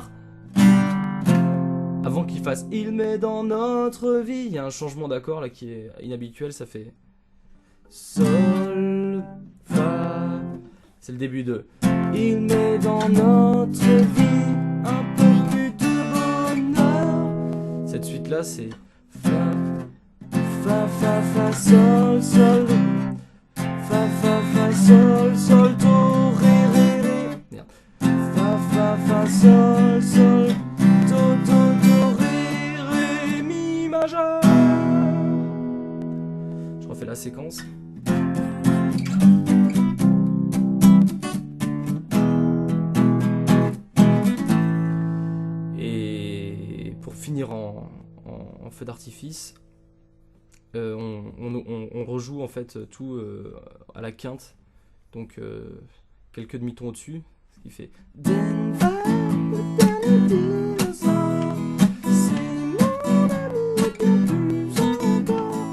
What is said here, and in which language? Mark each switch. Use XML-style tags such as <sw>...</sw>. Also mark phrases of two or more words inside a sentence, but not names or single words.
<fr>Avant qu'il fasse il met dans notre vie, il y a un changement d'accord là qui est inhabituel, ça fait Sol, Fa. C'est le début de il met dans notre vie un peu plus musique là c'est fa, fa, fa, fa, sol, sol, fa, fa, fa, sol, sol, do, ré, ré, ré. Merde. Fa, fa, fa, sol, sol, do, do, do, ré, ré, mi majeur. Je refais la séquence. Et pour finir en feu d'artifice, on rejoue en fait tout à la quinte, donc quelques demi-tons au-dessus, ce qui fait Denver, le dernier dinosaure, c'est mon ami bien plus encore.</fr>